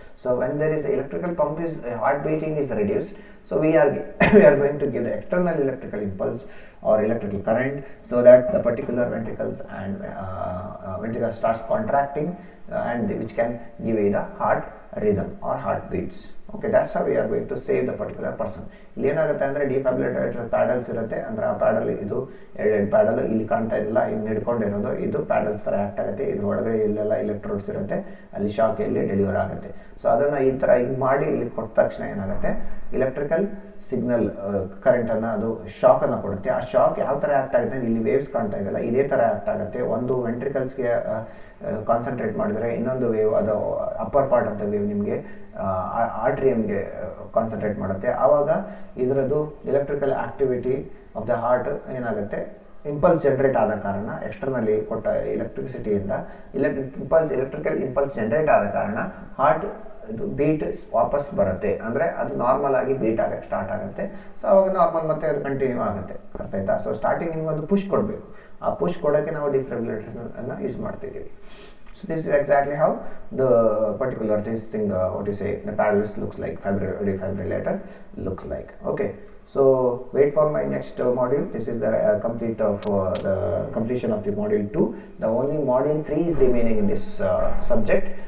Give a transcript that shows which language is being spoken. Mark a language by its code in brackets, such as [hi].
[en] So when there is electrical pump, is heart beating is reduced. So we are going to give the external electrical impulse or electrical current, so that the particular ventricles and ventricles starts contracting, and which can give you the heart rhythm or heartbeats. Okay, that's how we are going to save the particular person. [kn] ಇಲ್ಲಿ ಏನಾಗುತ್ತೆ ಅಂದರೆ ಡಿಫೈಬ್ರಿಲೇಟರ್ paddles ಇರುತ್ತೆ, ಅಂದರೆ ಆ paddle ಇದು ಎರಡು paddle ಇಲ್ಲಿ ಕಾಣ್ತಾ ಇರಲಿಲ್ಲ, ಇಲ್ಲಿ ಹಿಡ್ಕೊಂಡಿರೋದು ಇದು ಪ್ಯಾಡಲ್ಸ್ ಥರ ಆ್ಯಕ್ಟ್ ಆಗುತ್ತೆ. ಇದ್ರ ಒಳಗಡೆ ಇಲ್ಲೆಲ್ಲ ಎಲೆಕ್ಟ್ರೋಡ್ಸ್ ಇರುತ್ತೆ, ಅಲ್ಲಿ ಶಾಕ್ ಇಲ್ಲಿ ಡೆಲಿವರ್ ಆಗುತ್ತೆ. ಸೊ ಅದನ್ನು ಈ ಥರ ಹಿಂಗೆ ಮಾಡಿ ಇಲ್ಲಿ ಕೊಟ್ಟ ತಕ್ಷಣ ಏನಾಗುತ್ತೆ, ಎಲೆಕ್ಟ್ರಿಕಲ್ ಸಿಗ್ನಲ್ ಕರೆಂಟನ್ನು ಅದು ಶಾಕನ್ನು ಕೊಡುತ್ತೆ. ಆ ಶಾಕ್ ಯಾವ ಥರ ಆ್ಯಕ್ಟ್ ಆಗುತ್ತೆ, ಇಲ್ಲಿ ವೇವ್ಸ್ ಕಾಣ್ತಾ ಇದೆಯಲ್ಲ ಇದೇ ಥರ ಆ್ಯಕ್ಟ್ ಆಗುತ್ತೆ. ಒಂದು ವೆಂಟ್ರಿಕಲ್ಸ್ಗೆ ಕಾನ್ಸಂಟ್ರೇಟ್ ಮಾಡಿದರೆ ಇನ್ನೊಂದು ವೇವ್, ಅದು [en] upper part of the wave [kn] ನಿಮಗೆ ಆರ್ಟ್ರಿಯಮ್ಗೆ ಕಾನ್ಸಂಟ್ರೇಟ್ ಮಾಡುತ್ತೆ. ಆವಾಗ ಇದರದ್ದು [en] electrical activity of the heart [kn] ಏನಾಗುತ್ತೆ, ಇಂಪಲ್ಸ್ ಜನರೇಟ್ ಆದ ಕಾರಣ, ಎಕ್ಸ್ಟರ್ನಲ್ಲಿ ಕೊಟ್ಟ ಎಲೆಕ್ಟ್ರಿಸಿಟಿಯಿಂದ ಎಲೆಕ್ಟ್ರಿಕಲ್ ಇಂಪಲ್ಸ್ ಜನರೇಟ್ ಆದ ಕಾರಣ ಹಾರ್ಟ್ ಇದು ಬೀಟ್ ವಾಪಸ್ ಬರುತ್ತೆ, ಅಂದರೆ ಅದು ನಾರ್ಮಲ್ ಆಗಿ ಬೀಟ್ ಆಗಕ್ಕೆ ಸ್ಟಾರ್ಟ್ ಆಗುತ್ತೆ. ಸೊ ಅವಾಗ ನಾರ್ಮಲ್ ಮತ್ತೆ ಅದು ಕಂಟಿನ್ಯೂ ಆಗುತ್ತೆ, ಅರ್ಥ ಆಯ್ತಾ. ಸೊ ಸ್ಟಾರ್ಟಿಂಗ್ ನಿಮ್ಗೆ ಒಂದು ಪುಷ್ ಕೊಡಬೇಕು, ಆ ಪುಷ್ ಕೊಡೋಕ್ಕೆ ನಾವು ಡಿಫಿಬ್ರಿಲೇಟರ್ನ ಯೂಸ್ ಮಾಡ್ತಿದ್ದೀವಿ. [en] So this is exactly how the particular this thing, what you say, the paddles looks like, defibrillator looks like. Okay, so wait for my next module. This is the complete of the completion of the module 2. The only module 3 is remaining in this subject.